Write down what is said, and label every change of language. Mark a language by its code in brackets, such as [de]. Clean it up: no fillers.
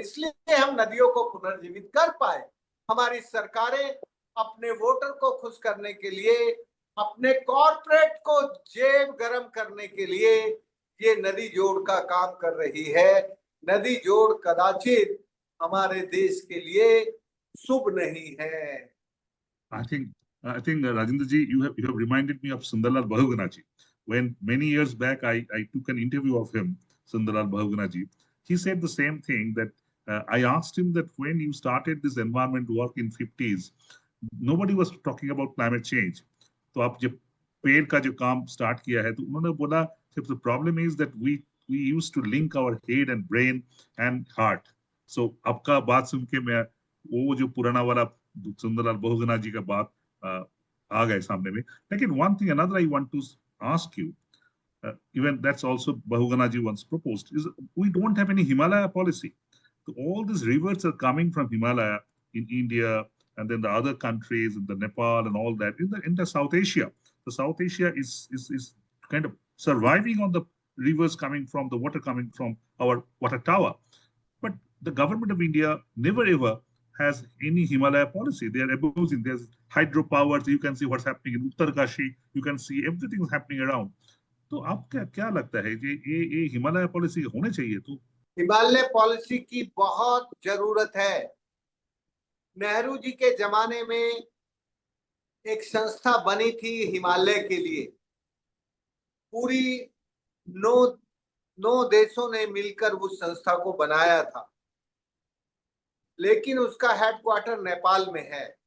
[hi] इसलिए हम नदियों को पुनर्जीवित कर पाए। हमारी सरकारें अपने वोटर को खुश करने के लिए, अपने कॉर्पोरेट को जेब गरम करने के लिए ये नदी जोड़ का काम कर रही है। नदी जोड़ कदाचित हमारे देश के लिए शुभ नहीं है। [en] I think Rajendra ji, you have reminded me of Sundarlal Bahuguna ji. When many years back I took an interview of him, Sundarlal Bahuguna ji, he said the same thing that I asked him that when you started this environment work in 50s, nobody was talking about climate change. [hi] तो आप जब पेड़ का जो काम start किया है तो उन्होंने बोला [en] the problem is that we used to link our head and brain and heart. [hi] So आपका बात सुन के मैं वो जो पुराना वाला सुंदरलाल बहुगुणा जी का बात आ गए सामने में. [en] लेकिन one thing another I want to ask you, even that's also Bahuguna ji once proposed, is we don't have any Himalaya policy. So all these rivers are coming from Himalaya in India and then the other countries in the Nepal and all that in the South Asia. The South Asia is kind of surviving on the rivers coming from the water coming from our water tower. But the government of India never ever has any Himalaya policy. They are opposing. There's hydropowers. You can see what's happening in Uttarkashi. You can see everything is happening around. [hi] तो आप क्या लगता है कि ये Himalaya policy होने चाहिए? तो हिमालय पॉलिसी की बहुत जरूरत है। नेहरू जी के जमाने में एक संस्था बनी थी हिमालय के लिए। पूरी 9 देशों ने मिलकर उस संस्था को बनाया था, लेकिन उसका हेडक्वार्टर नेपाल में है।